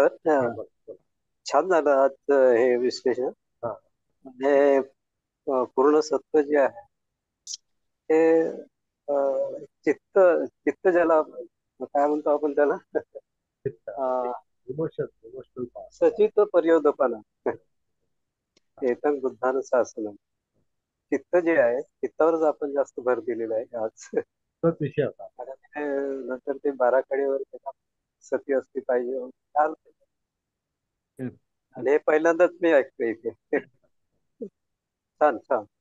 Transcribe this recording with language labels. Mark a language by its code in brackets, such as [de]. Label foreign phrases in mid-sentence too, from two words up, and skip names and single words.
[mr] हा, बोला बोला. छान झालं आज हे विश्लेषण. हा, हे पूर्ण सत्व जे आहे ते चित्त चित्त ज्याला काय म्हणतो आपण त्याला [en] emotional part. [pi] सचित पर्योदपाना एतं बुद्धानं शासनम. [mr] चित्त जे आहे चित्तावरच आपण जास्त भर दिलेला आहे आज. तोच विषय होता. आणि नंतर ते बाराखडीवर त्याला सती असली पाहिजे छान. आणि हे पहिल्यांदाच मी ऐकतोय इथे. छान छान.